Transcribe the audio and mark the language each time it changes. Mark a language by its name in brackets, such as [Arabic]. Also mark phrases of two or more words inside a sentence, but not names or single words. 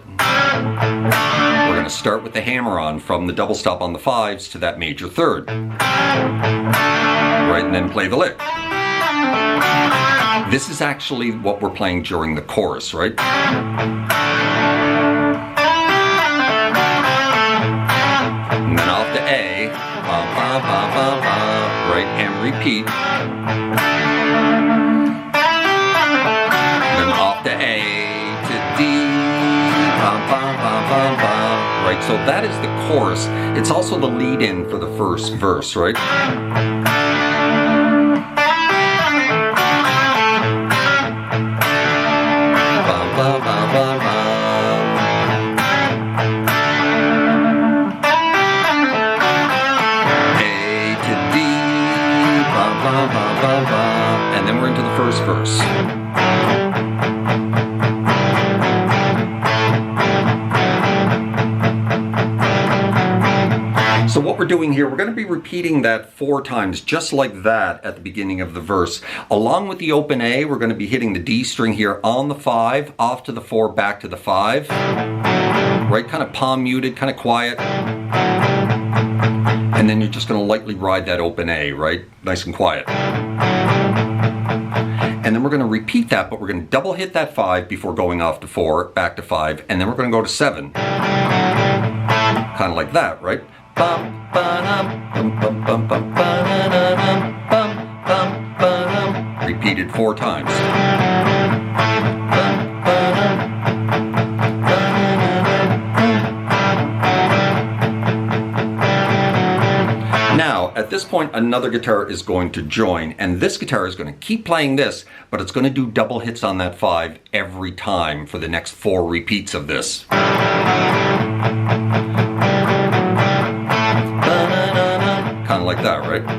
[English] We're going to start with the hammer on from the double stop on the 5s to that major 3rd. Right, and then play the lick. This is actually what we're playing during the chorus, right? And then off to A, ba, ba, ba, ba, ba, right, and repeat. Then off to A, to D, ba, ba, ba, ba, ba, right? So that is the chorus. It's also the lead-in for the first verse, right? Ba, ba, ba, ba. A to D, ba, ba, ba, ba, ba. And then we're into the first verse. So what we're doing here, we're going to be repeating that 4 times, just like that at the beginning of the verse. Along with the open A, we're going to be hitting the D string here on the 5, off to the 4, back to the 5. Right, kind of palm muted, kind of quiet. And then you're just going to lightly ride that open A, right? Nice and quiet. And then we're going to repeat that, but we're going to double hit that 5 before going off to 4, back to 5, and then we're going to go to 7. Kind of like that, right? Bum, ba-dum, bum, bum, bum, bum, ba-da-da-dum, bum, bum, ba-dum. Repeated 4 times. Bum, ba-dum, ba-da-da-dum. Now, at this point, another guitar is going to join, and this guitar is going to keep playing this, but it's going to do double hits on that 5 every time for the next 4 repeats of this. Kind of like that, right?